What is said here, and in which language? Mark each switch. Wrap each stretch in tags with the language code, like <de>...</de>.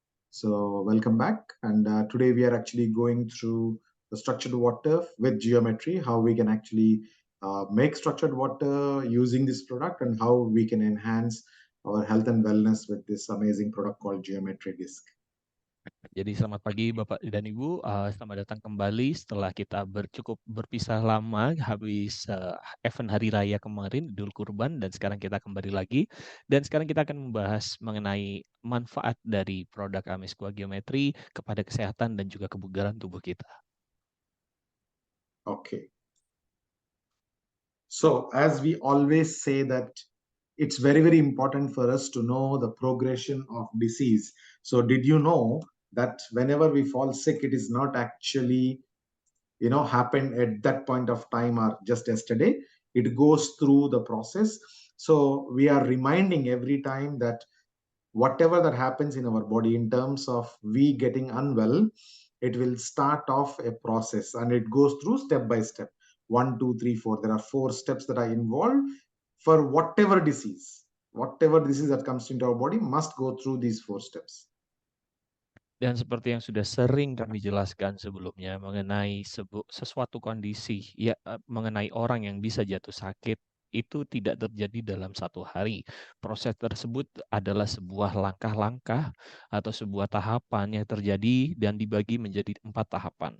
<en>So welcome back. And today we are actually going through the structured water with geometry, how we can actually make structured water using this product and how we can enhance our health and wellness with this amazing product called Geometry Disc.</en> <id>Jadi selamat pagi Bapak dan Ibu, selamat datang kembali setelah kita cukup berpisah lama habis event Hari Raya kemarin, Idul Kurban, dan sekarang kita kembali lagi. Dan sekarang kita akan membahas mengenai manfaat dari produk Amesqua Geometry kepada kesehatan dan juga kebugaran tubuh kita.</id> <en>Okay. So as we always say that it's very, very important for us to know the progression of disease. So did you know that whenever we fall sick, it is not actually, happened at that point of time or just yesterday. It goes through the process. So we are reminding every time that whatever that happens in our body in terms of we getting unwell, it will start off a process and it goes through step by step. 1 2 3 4, there are 4 steps that are involved for whatever disease that comes into our body must go through these 4 steps.</en> <id>Dan seperti yang sudah sering kami jelaskan sebelumnya mengenai sesuatu kondisi, ya mengenai orang yang bisa jatuh sakit, itu tidak terjadi dalam satu hari. Proses tersebut adalah sebuah langkah-langkah atau sebuah tahapan yang terjadi dan dibagi menjadi 4 tahapan.</id>